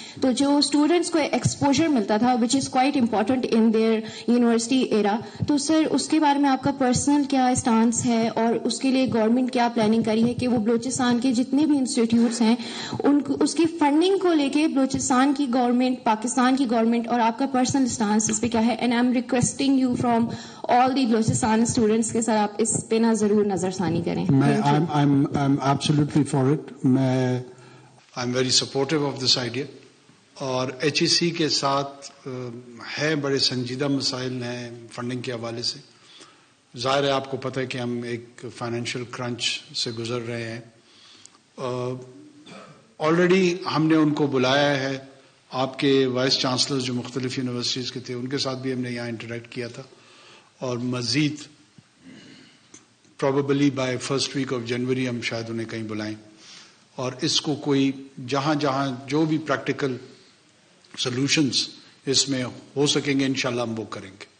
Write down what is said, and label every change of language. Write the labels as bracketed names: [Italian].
[Urdu] تو جو اسٹوڈنٹس کو ایکسپوجر ملتا تھا [English] which is quite important in their university era, [Urdu] تو سر اس کے بارے میں آپ کا پرسنل کیا اسٹانس ہے, اور اس کے لیے گورنمنٹ کیا پلاننگ کری ہے کہ وہ بلوچستان کے جتنے بھی انسٹیٹیوٹس ہیں اس کی فنڈنگ کو لے کے بلوچستان کی گورنمنٹ, پاکستان کی گورنمنٹ, اور آپ کا پرسنل اسٹانس اس پہ کیا ہے. [English] and I am requesting you from all the Balochistan students [Urdu] کہ سر آپ اس پہ نہ ضرور نظر ثانی کریں. [English] I'm absolutely for it. I'm very supportive of this idea. [Urdu] اور ایچ ای سی کے ساتھ ہے بڑے سنجیدہ مسائل ہیں فنڈنگ کے حوالے سے. ظاہر ہے آپ کو پتہ ہے کہ ہم ایک فائنینشیل کرنچ سے گزر رہے ہیں. آلریڈی ہم نے ان کو بلایا ہے, آپ کے وائس چانسلر جو مختلف یونیورسٹیز کے تھے ان کے ساتھ بھی ہم نے یہاں انٹریکٹ کیا تھا, اور مزید [English] probably by first week of January [Urdu] ہم شاید انہیں کہیں بلائیں, اور اس کو کوئی جہاں جہاں جو بھی پریکٹیکل سولوشنز اس میں ہو سکیں گے انشاءاللہ ہم وہ کریں گے.